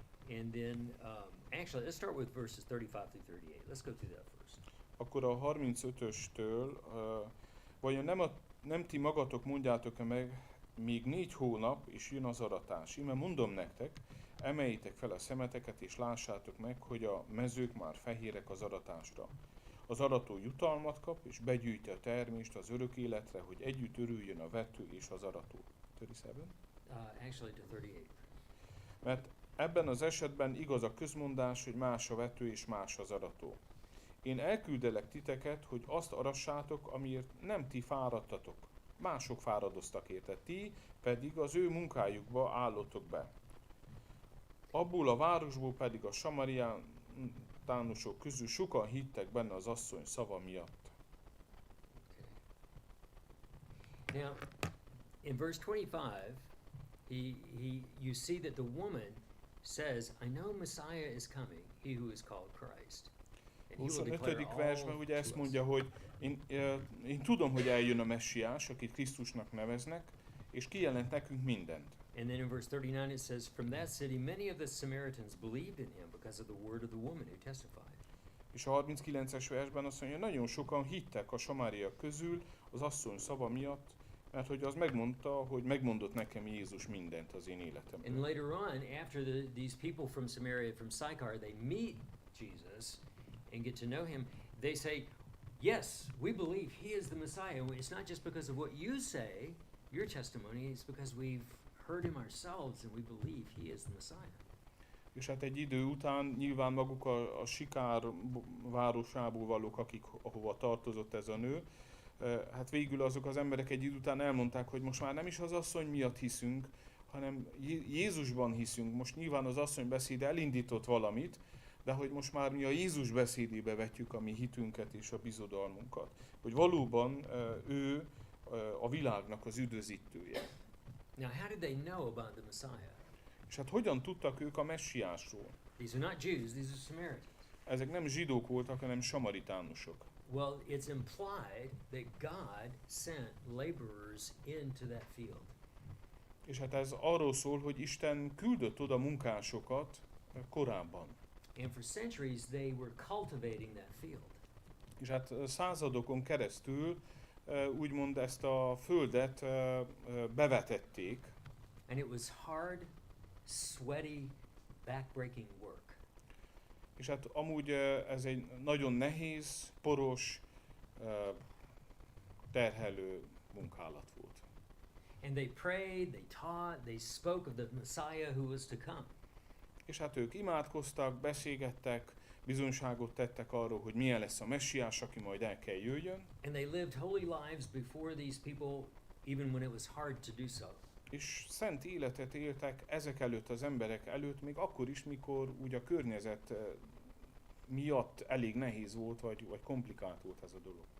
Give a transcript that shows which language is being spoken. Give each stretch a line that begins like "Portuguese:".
English: And then, actually, let's start with verses 35 through 38. Let's go through that first.
Hungarian: akkor a 35-östől, vajon nem ti magatok mondjátok-e meg, még 4 hónap, és jön az aratás. Íme mondom nektek, emeljétek fel a szemeteket, és lássátok meg, hogy a mezők már fehérek az aratásra. Az arató jutalmat kap, és begyűjti a termést az örök életre, hogy együtt örüljön a vető és az arató.
English: 37? Actually, to 38.
Hungarian: Mert ebben az esetben igaz a közmondás, hogy más a vető és más az arató. Én elküldelek titeket, hogy azt arassátok, amiért nem ti fáradtatok. Mások fáradoztak érte, ti pedig az ő munkájukba állottok be. Abból a városból pedig a samariánusok közül sokan hittek benne az asszony szava miatt.
English: Now, in verse 25, you see that the woman says, I know Messiah is coming, he who is called Christ. And he will declare
Hungarian: 25.
English: all
Hungarian: versben ugye ezt
English: to us.
Hungarian: mondja, hogy én tudom, hogy eljön a messiás, akit Krisztusnak neveznek, és kijelent nekünk mindent.
English: And then in verse 39 it says, from that city many of the Samaritans believed in him because of the word of the woman who testified.
Hungarian: És a 39-es versben azt mondja, nagyon sokan hittek a samáriak közül az asszony szava miatt, mert hogy az megmondta, hogy megmondott nekem Jézus mindent az én
English: And
Hungarian: életemről.
English: later on, after these people from Samaria, from Sychar, they meet Jesus and get to know him, they say, yes, we believe he is the Messiah. And it's not just because of what you say, your testimony, it's because we've heard him ourselves and we believe he is the Messiah.
Hungarian: És hát egy idő után nyilván maguk a Sikár városából valók, ahova tartozott ez a nő, hát végül azok az emberek egy idő után elmondták, hogy most már nem is az asszony miatt hiszünk, hanem Jézusban hiszünk. Most nyilván az asszony beszéde elindított valamit, de hogy most már mi a Jézus beszédébe vetjük a mi hitünket és a bizodalmunkat. Hogy valóban ő a világnak az üdvözítője.
English: Now, how did they know about the Messiah?
Hungarian: És hát hogyan tudtak ők a messiásról?
English: These are not Jews, these are Samaritans.
Hungarian: Ezek nem zsidók voltak, hanem samaritánusok.
English: Well, it's implied that God sent laborers into that field.
Hungarian: És hát ez arról szól, hogy Isten küldött oda munkásokat korábban.
English: And for centuries they were cultivating that field.
Hungarian: És hát századokon keresztül úgymond ezt a földet bevetették.
English: And it was hard, sweaty, backbreaking work.
Hungarian: És hát amúgy ez egy nagyon nehéz, poros, terhelő munkálat volt.
English: And they prayed, they taught, they spoke of the Messiah who was to come.
Hungarian: És hát ők imádkoztak, beszélgettek, bizonyságot tettek arról, hogy milyen lesz a messiás, aki majd el kell jöjjön.
English: And they lived holy lives before these people, even when it was hard to do so.
Hungarian: És szent életet éltek ezek előtt az emberek előtt, még akkor is, mikor ugye a környezet miatt elég nehéz volt, vagy komplikált volt ez a dolog.